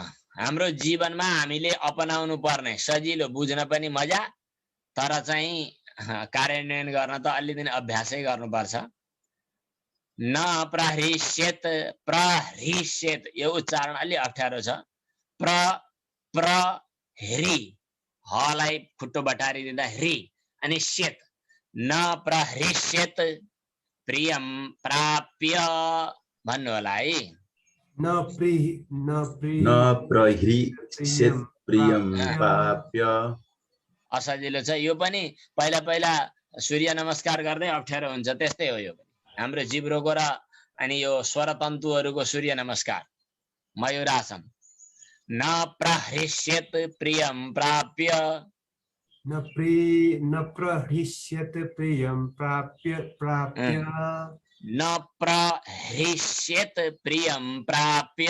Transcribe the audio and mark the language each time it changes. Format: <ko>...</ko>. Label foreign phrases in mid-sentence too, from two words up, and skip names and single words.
<ne>हाम्रो जीवनमा हामीले अपनाउनु पर्ने, सजिलो, बुझ्न पनि मजा, तर चाहिँ कार्यान्वयन गर्न त अलि दिन अभ्यासै गर्नुपर्छ।</ne> <sa>न प्रहृष्येत, प्रहृष्येत</sa> <ne>यो उच्चारण अलि अप्ठ्यारो छ। प्रहृ हलाई खुट्टो बटारी दिँदा हृ अनि श्येत।</ne> <sa>न प्रहृष्येत प्रियम प्राप्य</sa> <ne>भन्नु होला है।</ne> <sa>न प्रहृष्येत प्रियं प्राप्य।</sa> <ne>असजिलो छ यो पनि। पहिला पहिला सूर्य नमस्कार गर्दै अप्ठ्यारो हुन्छ, त्यस्तै हो यो पनि। हाम्रो जिब्रोको र अनि यो स्वरतन्तुहरूको सूर्य नमस्कार, मयूरासन।</ne> <sa>न प्रहृष्येत प्रियं प्राप्य, न प्रहृष्येत प्रियं प्राप्य न प्रहृष्येत प्रियं प्राप्य,</sa>